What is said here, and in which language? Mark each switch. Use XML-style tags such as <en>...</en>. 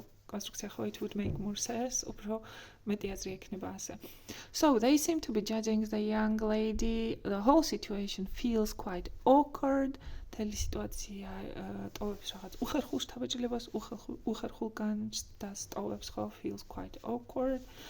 <ka>კონსტრუქცია ხო</ka> <en>it would make more sense,</en> <ka>უფრო მეტი აზრი ექნება ასე.</ka> <en>So they seem to be judging the young lady. The whole situation feels quite awkward.</en> <ka>თელი სიტუაცია ტოვებს რაღაც უხერხულ შთაბეჭდილებას, უხერხულ განცდას ტოვებს ხო,</ka> <en>feels quite awkward.</en>